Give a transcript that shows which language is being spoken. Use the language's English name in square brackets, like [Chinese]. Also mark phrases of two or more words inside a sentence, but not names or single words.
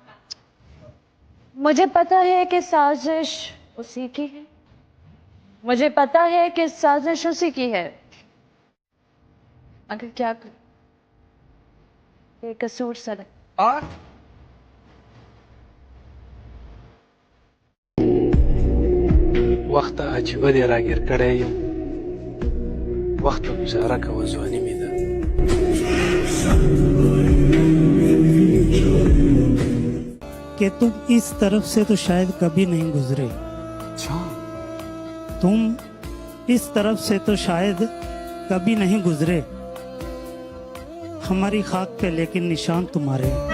[Hindi] मुझे पता है कि साजिश उसी की है, मुझे पता है कि साजिश उसी की है, अगर क्या करूं, बेकसूर सा लगता। [Pashto] वक्त عجیبه دی راګیر کړی یم، وخت گزاره کوه ځواني مې ده. [Hindi] कि तुम इस तरफ से तो शायद कभी नहीं गुजरे, तुम इस तरफ से तो शायद कभी नहीं गुजरे, हमारी खाक पे लेकिन निशान तुम्हारे।